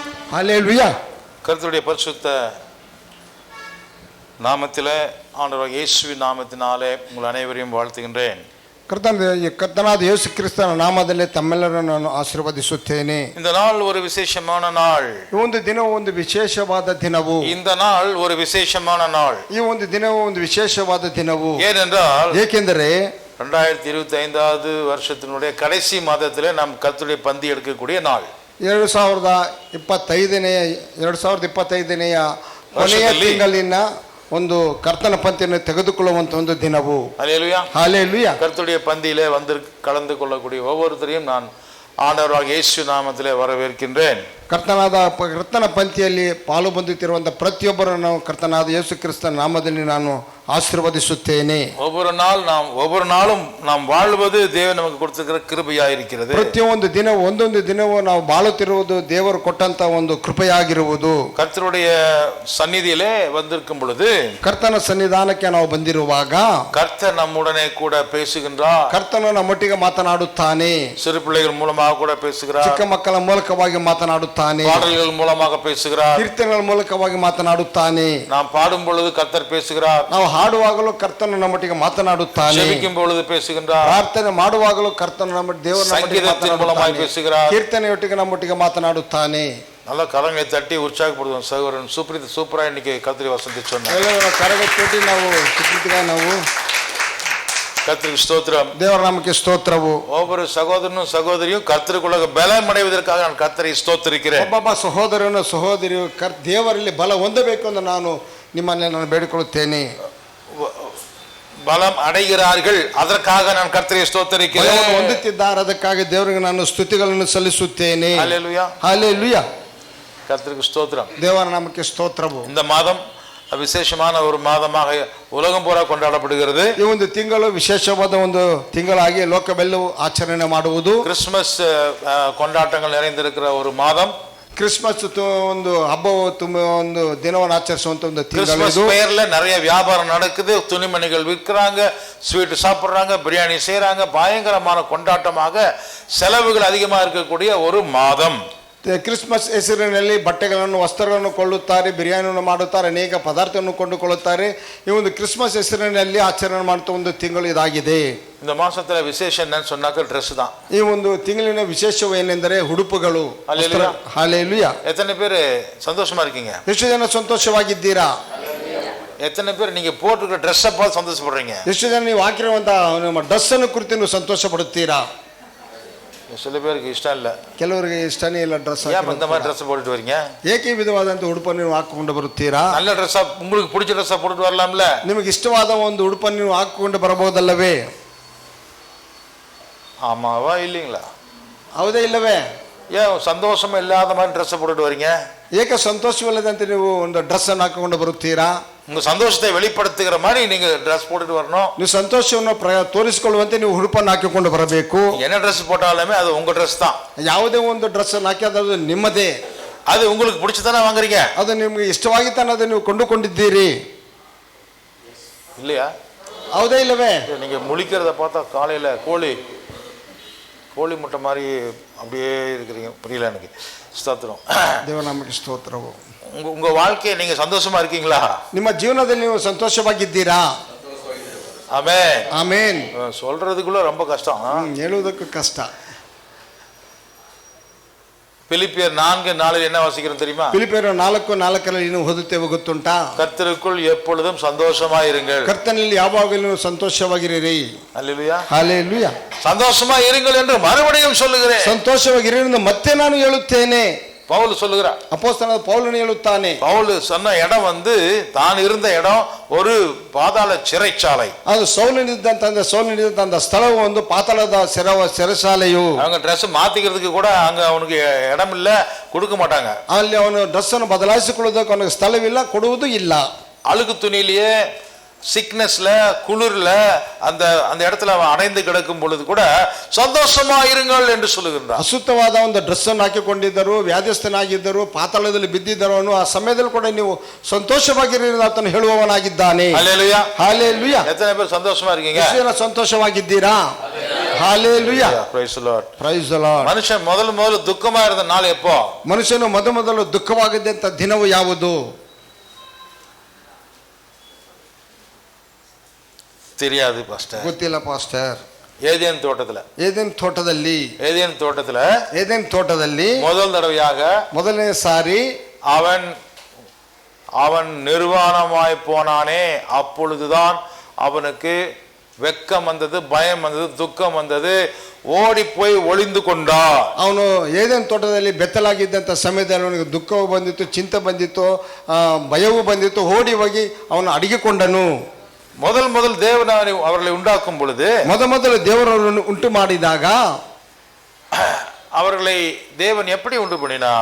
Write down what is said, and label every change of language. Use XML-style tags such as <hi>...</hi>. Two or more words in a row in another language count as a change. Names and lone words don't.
<ta>ஹல்லேலூயா. கர்த்தருடைய பரிசுத்த நாமத்திலே ஆண்டவர் இயேசுவின் நாமத்தினாலே உங்கள் அனைவரையும் வாழ்த்துகின்றேன்.</ta> <kn>ಕರ್ತನಾದ ಯೇಸು ಕ್ರಿಸ್ತನ ನಾಮದಲ್ಲಿ ತಮ್ಮೆಲ್ಲರನ್ನು ನಾನು ಆಶೀರ್ವದಿಸುತ್ತೇನೆ.</kn> <ta>இந்த நாள் ஒரு விசேஷமான நாள்.</ta> <kn>ಈ ಒಂದು ದಿನವು ಒಂದು ವಿಶೇಷವಾದ ದಿನವು.</kn> <ta>இந்த நாள் ஒரு விசேஷமான நாள்.</ta> <kn>ಈ ಒಂದು ದಿನವು ಒಂದು ವಿಶೇಷವಾದ ದಿನವು.</kn> <ta>ஏனென்றால்</ta> <kn>ಏಕೆಂದರೆ</kn> <ta>2025வது வருஷத்தினுடைய கடைசி மாதத்திலே நாம் கர்த்தருடைய பந்தி எடுக்கக்கூடிய நாள்.</ta> <kn>2025ನೆಯ ಕೊನೆಯ ತಿಂಗಳಿನ ಒಂದು ಕರ್ತನ ಪಂಕ್ತಿಯನ್ನು ತೆಗೆದುಕೊಳ್ಳುವಂತ ಒಂದು ದಿನವು.</kn> <ta>ஹல்லேலூயா. ஹல்லேலூயா. கர்த்தருடைய பந்தியிலே வந்து கலந்து கொள்ளக்கூடிய ஒவ்வொருத்தரையும் நான் ஆண்டவராக இயேசு நாமத்திலே வரவேற்கின்றேன்.</ta> <kn>ಕರ್ತನ ಪಂಕ್ತಿಯಲ್ಲಿ ಪಾಲು ಬಂದುತ್ತಿರುವಂತಹ ಪ್ರತಿಯೊಬ್ಬರನ್ನು ಕರ್ತನಾದ ಯೇಸು ಕ್ರಿಸ್ತನ ನಾಮದಲ್ಲಿ ನಾನು ಆಶೀರ್ವದಿಸುತ್ತೇನೆ.</kn> <ta>ஒவ்வொரு நாளும் நாம் வாழ்வது தேவன் நமக்கு கொடுத்திருக்கிற கிருபையாயிருக்கிறது.</ta> <kn>ಪ್ರತಿಯೊಂದು ದಿನ ಒಂದೊಂದು ದಿನವೂ ನಾವು ಬಾಳುತ್ತಿರುವುದು ದೇವರು ಕೊಟ್ಟಂತ ಒಂದು ಕೃಪೆಯಾಗಿರುವುದು.</kn> <ta>கர்த்தருடைய சந்நிதியிலே வந்திருக்கும் பொழுது,</ta> <kn>ಕರ್ತನ ಸನ್ನಿಧಾನಕ್ಕೆ ನಾವು ಬಂದಿರುವಾಗ</kn> <ta>கர்த்தர் நம்முடனே கூட பேசுகின்றார்.</ta> <kn>ಕರ್ತನು ನಮ್ಮೊಟ್ಟಿಗೆ ಮಾತನಾಡುತ್ತಾನೆ.</kn> <ta>சிறு பிள்ளைகள் மூலமாக கூட பேசுகிறார்.</ta> <kn>ಚಿಕ್ಕ ಮಕ್ಕಳ ಮೂಲಕವಾಗಿ ಮಾತನಾಡುತ್ತಾನೆ.</kn> <ta>பாடல்கள் மூலமாக பேசுகிறார்.</ta> <kn>ಕೀರ್ತನೆಗಳ ಮೂಲಕವಾಗಿ ಮಾತನಾಡುತ್ತಾನೆ.</kn> <ta>நாம் பாடும் பொழுது கர்த்தர் பேசுகிறார்.</ta> <kn>ನಾವು ಹಾಡುವಾಗಲೂ ಕರ್ತನು ನಮ್ಮೊಟ್ಟಿಗೆ ಮಾತನಾಡುತ್ತಾನೆ.</kn> <ta>ஜெபிக்கும் பொழுது பேசுகின்றார்.</ta> <kn>ಪ್ರಾರ್ಥನೆ ಮಾಡುವಾಗಲೂ ಕರ್ತನು ನಮ್ಮ ದೇವರ</kn> <ta>சங்கீதத்தின் மூலமாக பேசுகிறார்.</ta> <kn>ಕೀರ್ತನೆಯೊಟ್ಟಿಗೆ ನಮ್ಮೊಟ್ಟಿಗೆ ಮಾತನಾಡುತ್ತಾನೆ.</kn> <ta>நல்ல கரங்களை தட்டி உற்சாகப்படுத்துவோம். சகோதரன் சூப்பரா இன்னைக்கு கர்த்தரை வசந்தி சொன்னார்.</ta> <kn>ಕರಗಟ್ಟಿ ನಾವು</kn> <ta>கர்த்தருக்கு ஸ்தோத்திரம்.</ta> <kn>ದೇವರ ನಾಮಕ್ಕೆ ಸ್ತೋತ್ರವು.</kn> <ta>ஒவ்வொரு சகோதரனும் சகோதரியும் கர்த்தருக்குள்ள பலம் அடைவதற்காக நான் கர்த்தரை ஸ்தோத்திரிக்கிறேன்.</ta> <kn>ಒಬ್ಬೊಬ್ಬ ಸಹೋದರನು ಸಹೋದರಿಯು ದೇವರಲ್ಲಿ ಬಲ ಹೊಂದಬೇಕು ಎಂದು ನಾನು ನಿಮ್ಮಲ್ಲಿ ನಾನು ಬೇಡಿಕೊಳ್ಳುತ್ತೇನೆ.</kn> <ta>பலம் அடைகிறார்கள், அதற்காக நான் கர்த்தரை ஸ்தோத்திரிக்கிறேன்.</ta> <kn>ಹೊಂದುತ್ತಿದ್ದಾರೆ, ಅದಕ್ಕಾಗಿ ದೇವರಿಗೆ ನಾನು ಸ್ತುತಿಗಳನ್ನು ಸಲ್ಲಿಸುತ್ತೇನೆ.</kn> <ta>ஹல்லேலூயா. ஹல்லேலூயா. கர்த்தருக்கு ஸ்தோத்திரம்.</ta> <kn>ದೇವರ ನಾಮಕ್ಕೆ ಸ್ತೋತ್ರವು.</kn> <ta>இந்த மாதம் விசேஷமான ஒரு மாதமாக உலகம் பூரா கொண்டாடப்படுகிறது.</ta> <kn>ಈ ಒಂದು ತಿಂಗಳು ವಿಶೇಷವಾದ ಒಂದು ತಿಂಗಳಾಗಿ ಲೋಕವೆಲ್ಲವೂ ಆಚರಣೆ ಮಾಡುವುದು.</kn> <ta>கிறிஸ்துமஸ் கொண்டாட்டங்கள் நிறைந்திருக்கிற ஒரு மாதம்.</ta> <kn>கிறிஸ்மஸ் ಒಂದು ಹಬ್ಬವು ತುಂಬ ಒಂದು ದಿನವನ್ನು ಆಚರಿಸುವಂತ ಒಂದು ತಿಂಗಳು.</kn> <ta>கிறிஸ்மஸ் பெயர்ல நிறைய வியாபாரம் நடக்குது. துணிமணிகள் விற்கிறாங்க, ஸ்வீட் சாப்பிடுறாங்க, பிரியாணி செய்யறாங்க. பயங்கரமான கொண்டாட்டமாக செலவுகள் அதிகமா இருக்கக்கூடிய ஒரு மாதம்.</ta> <kn>ಕ್ರಿಸ್ಮಸ್ ಹೆಸರಿನಲ್ಲಿ ಬಟ್ಟೆಗಳನ್ನು ವಸ್ತ್ರಗಳನ್ನು ಕೊಳ್ಳುತ್ತಾರೆ, ಬಿರಿಯಾನಿಯನ್ನು ಮಾಡುತ್ತಾರೆ, ಅನೇಕ ಪದಾರ್ಥವನ್ನು ಕೊಂಡುಕೊಳ್ಳುತ್ತಾರೆ. ಈ ಒಂದು ಕ್ರಿಸ್ಮಸ್ ಹೆಸರಿನಲ್ಲಿ ಆಚರಣೆ ಮಾಡುತ್ತಾ ಒಂದು ತಿಂಗಳು ಇದಾಗಿದೆ.</kn> <ta>இந்த மாசத்துல விசேஷம் என்னன்னு சொன்னாக்க ட்ரெஸ் தான்.</ta> <kn>ಈ ಒಂದು ತಿಂಗಳಿನ ವಿಶೇಷವು ಏನೆಂದರೆ ಉಡುಪುಗಳು. ಹಲ್ಲೇಲೂಯಾ.</kn> <ta>எத்தனை பேர் சந்தோஷமா இருக்கீங்க?</ta> <kn>ಎಷ್ಟು ಜನ ಸಂತೋಷವಾಗಿದ್ದೀರಾ?</kn> <ta>எத்தனை பேர் நீங்க போட்டுக்கிற ட்ரெஸ் பார்த்து சந்தோஷப்படுறீங்க?</ta> <kn>ಎಷ್ಟು ಜನ ನೀವು ಹಾಕಿರುವಂತಹ ನಿಮ್ಮ ಡ್ರೆಸ್ ಅನ್ನು ಕುರಿತು ನೀವು ಸಂತೋಷ ಪಡುತ್ತೀರಾ?</kn> <ta>சில பேருக்கு இஷ்டம் இல்ல.</ta> <kn>ಕೆಲವರಿಗೆ ಇಷ್ಟನೇ ಇಲ್ಲ ಡ್ರೆಸ್.</kn> <ta>ஏன் இந்த மாதிரி ட்ரெஸ் போட்டுட்டு வரீங்க?</ta> <kn>ಏಕೆ ವಿಧವಾದಂತ ಉಡುಪನ್ನು ನೀವು ಹಾಕಿಕೊಂಡು ಬರುತ್ತೀರಾ?</kn> <ta>நல்ல ட்ரெಸ್, உங்களுக்கு பிடிச்ச ட்ரெஸ் போட்டுட்டு வரலாம்ல.</ta> <kn>ನಿಮಗೆ ಇಷ್ಟವಾದ ಒಂದು ಉಡುಪನ್ನು ನೀವು ಹಾಕಿಕೊಂಡು ಬರಬಹುದಲ್ಲವೇ?</kn> <ta>ஆமாவா இல்லீங்களா?</ta> <kn>ಹೌದೇ ಇಲ್ಲವೇ?</kn> <ta>ஏன் சந்தோஷமா இல்லாத மாதிரி ட்ரெஸ் போட்டுட்டு வரீங்க?</ta> <kn>ಏಕೆ ಸಂತೋಷವಿಲ್ಲದಂತೆ ನೀವು ಒಂದು ಡ್ರೆಸ್ ಅನ್ನು ಹಾಕಿಕೊಂಡು ಬರುತ್ತೀರಾ?</kn> <ta>உங்க சந்தோஷத்தை வெளிப்படுத்துகிற மாதிரி நீங்க ட்ரெஸ் போட்டுட்டு வரணும்.</ta> <kn>ನೀವು ಸಂತೋಷವನ್ನು ತೋರಿಸಿಕೊಳ್ಳುವಂತೆ ನೀವು ಉಡುಪನ್ನು ಹಾಕಿಕೊಂಡು ಬರಬೇಕು.</kn> <ta>என்ன ட்ரெஸ் போட்டாலுமே அது உங்க ட்ரெஸ் தான்.</ta> <kn>ಯಾವುದೇ ಒಂದು ಡ್ರೆಸ್ ಅನ್ನು ಹಾಕಿ ಅದು ನಿಮ್ಮದೇ.</kn> <ta>அது உங்களுக்கு பிடிச்சதானே வாங்குறீங்க?</ta> <kn>ಅದು ನಿಮಗೆ ಇಷ್ಟವಾಗಿತ್ತಾನೆ ಅದನ್ನು ನೀವು ಕೊಂಡುಕೊಂಡಿದ್ದೀರಿ</kn> <ta>இல்லையா?</ta> <kn>ಹೌದೇ ಇಲ್ಲವೇ?</kn> <ta>நீங்க முழிக்கிறத பார்த்தா காலையில கோழி முட்டை மாதிரி அப்படியே இருக்கிறீங்க. புரியல எனக்கு. ஸ்தோத்திரம்.</ta> <kn>ದೇವರ ನಾಮಕ್ಕೆ ಸ್ತೋತ್ರವು.</kn> <ta>உங்க வாழ்க்கையை நீங்க சந்தோஷமா இருக்கீங்களா?</ta> <kn>ನಿಮ್ಮ ಜೀವನದಲ್ಲಿ ನೀವು ಸಂತೋಷವಾಗಿದ್ದೀರಾ?</kn> <ta>ஆமென்.</ta> <kn>ಆಮೆನ್.</kn> <ta>சொல்றதுக்குள்ள ரொம்ப கஷ்டம்.</ta> <kn>ಹೇಳುವುದಕ್ಕೂ ಕಷ್ಟ.</kn> <ta>பிலிப்பியர் 4:4 என்ன வாசிக்கிறோம் தெரியுமா?</ta> <kn>ಫಿಲಿಪ್ಪಿಯರು 4:4 ನೀವು ಓದುತ್ತೇವೆ ಗೊತ್ತುಂಟಾ?</kn> <ta>கர்த்தருக்குள் எப்பொழுதும் சந்தோஷமாயிருங்கள்.</ta> <kn>ಕರ್ತನಲ್ಲಿ ಯಾವಾಗಲೂ ಸಂತೋಷವಾಗಿರಿರಿ.</kn> <ta>அல்லேலூயா.</ta> <kn>ಹಲ್ಲೇಲೂಯಾ.</kn> <ta>சந்தோஷமா இருங்கள் என்று மறுபடியும் சொல்லுகிறேன்.</ta> <kn>ಸಂತೋಷವಾಗಿರಿ ಎಂದು ಮತ್ತೆ ನಾನು ಹೇಳುತ್ತೇನೆ.</kn> <ta>பவுல் சொல்லுகிறார்.</ta> <kn>ಅಪೊಸ್ತಲನಾದ ಪೌಲನು ಹೇಳುತ್ತಾನೆ.</kn> <ta>பவுல் சொன்ன இடம் தான் இருந்த இடம் ஒரு பாதாள சிறைச்சாலை.</ta> <kn>ಅದು ಸೌಲನಿದ್ದಂತ ಸ್ಥಳವು ಒಂದು ಪಾತಾಳದ ಸೆರೆಶಾಲೆಯು.</kn> <ta>அவங்க ಡ್ರೆಸ್ மாத்திக்கிறதுக்கு கூட அங்க அவனுக்கு இடம் இல்ல, கொடுக்க மாட்டாங்க.</ta> <kn>ಅಲ್ಲಿ ಅವನು ಡ್ರೆಸ್ ಅನ್ನು ಬದಲಾಯಿಸಿಕೊಳ್ಳುವುದಕ್ಕೆ ಅವನಿಗೆ ಸ್ಥಳವಿಲ್ಲ, ಕೊಡುವುದು ಇಲ್ಲ.</kn> <ta>அழுக்கு துணியிலேயே சிக்னஸ்ல குளிர்ல அந்த அந்த இடத்துல அவன் அடைந்து கிடக்கும் பொழுது கூட சந்தோஷமா இருங்கள் என்று சொல்லுகின்றான்.</ta> <kn>ಅಸುತ್ತವಾದ ಒಂದು ಡ್ರೆಸ್ ಅನ್ನು ಹಾಕಿಕೊಂಡಿದ್ದರು, ವ್ಯಾಧಿಸ್ಥನಾಗಿದ್ದರು, ಪಾತಾಳದಲ್ಲಿ ಬಿದ್ದಿದ್ದರು ಅನ್ನೋ ಆ ಸಮಯದಲ್ಲಿ ಕೂಡ ನೀವು ಸಂತೋಷವಾಗಿರಿ ಎಂದು ಆತನು ಹೇಳುವವನಾಗಿದ್ದಾನೆ.</kn> <ta>ஹல்லேலூயா.</ta> <kn>ಹಾಲೆಲೂಯಾ.</kn> <ta>எத்தனை பேர் சந்தோஷமா இருக்கீங்க?</ta> <kn>ಎಷ್ಟು ಜನ ಸಂತೋಷವಾಗಿದ್ದೀರಾ? ಹಾಲೆಲೂಯಾ.</kn> <en>Praise the Lord. Praise the Lord.</en> <kn>ಮನುಷ್ಯನ್ ಮೊದಲು</kn> <ta>ದುಃಖமா இருந்த நாள் எப்போ?</ta> <kn>ಮನುಷ್ಯನು ಮೊದಲು ದುಃಖವಾಗಿದ್ದಂತ ದಿನವು ಯಾವುದು?</kn> <ta>தெரியாது பாஸ்டர்.</ta> <kn>ಗೊತ್ತಿಲ್ಲ ಪಾಸ್ಟರ್.</kn> <ta>ஏதேன் தோட்டத்துல முதல் தடவையாக</ta> <kn>ಮೊದಲನೇ ಸಾರಿ</kn> <ta>அவன் நிர்வாணமாய் போனானே, அப்பொழுதுதான் அவனுக்கு வெக்கம் வந்தது, பயம் வந்தது, துக்கம் வந்தது, ಓಡಿ போய் ஒளிந்து கொண்டான்.</ta> <kn>ಅವನು ಏದೇನ್ ತೋಟದಲ್ಲಿ ಬೆತ್ತಲಾಗಿದ್ದಂತ ಸಮಯದಲ್ಲಿ ಅವನಿಗೆ ದುಃಖವೂ ಬಂದಿತ್ತು, ಚಿಂತೆ ಬಂದಿತ್ತು, ಭಯವೂ ಬಂದಿತ್ತು, ಓಡಿ ಹೋಗಿ ಅವನು ಅಡಗಿಕೊಂಡನು.</kn> <ta>முதல் தேவன் அவர்களை உண்டாக்கும் பொழுது,</ta> <kn>ಮೊದಲು ದೇವರನ್ನು ಉಂಟು ಮಾಡಿದಾಗ</kn> <ta>அவர்களை தேவன் எப்படி உண்டு பண்ணினார்?</ta>